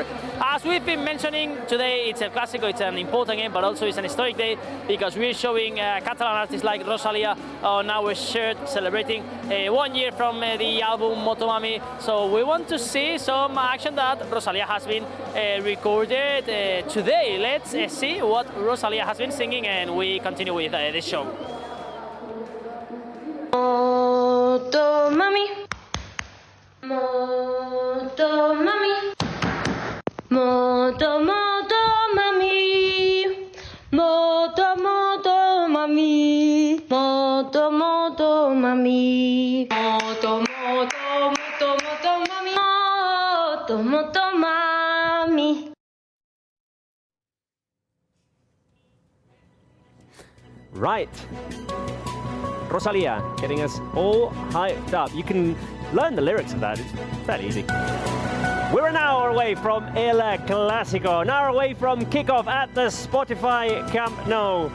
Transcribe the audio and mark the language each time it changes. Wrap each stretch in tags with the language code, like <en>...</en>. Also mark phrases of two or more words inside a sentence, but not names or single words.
<en>As we've been mentioning, today it's El Clásico, it's an important game, but also it's an historic day because we're showing Catalan artists like Rosalia on our shirt, celebrating 1 year from the album Motomami. So we want to see some action that Rosalia has been recorded today. Let's see what Rosalia has been singing, and we continue with the show. Motomami, Motomami, Moto Moto Mami, Moto Moto Mami, Moto Moto Mami, Moto Moto Moto Moto Mami, Moto Moto Mami. Right. Rosalia getting us all hyped up. You can learn the lyrics of that. It's fairly easy. We're an hour away from El Clásico, an hour away from kickoff at the Spotify Camp Nou.</en>